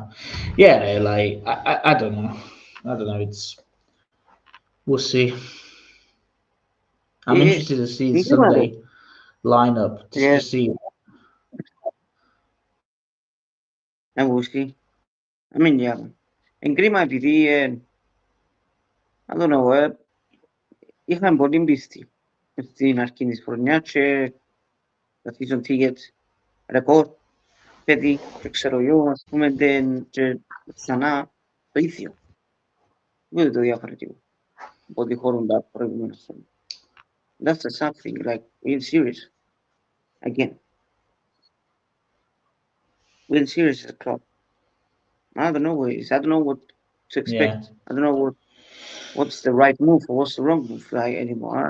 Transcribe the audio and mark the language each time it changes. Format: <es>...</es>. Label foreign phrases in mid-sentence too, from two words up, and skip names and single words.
<en>Yeah, like I don't know. I don't know. We'll see. I'm interested to see the Sunday lineup to see. And we'll see. I mean, yeah. And</en> <el>κρίμα επειδή</el> <en>I don't know,</en> <el>είχαν πολύ πίστη στην αρχή της χρονιάς και τα</el> <en>season tickets</en> <el>ρεκόρ, παιδί, και ξέρω εγώ, ας πούμε, και ξανά το ίδιο. Δεν το διαφορετικό από ό,τι χωρούν τα προηγούμενα χρόνια.</el> <en>That's the something, like, we're serious. Again. We're serious as a club. I don't know what it is. I don't know what to expect. I don't know what's the right move or what's the wrong move like anymore.</en>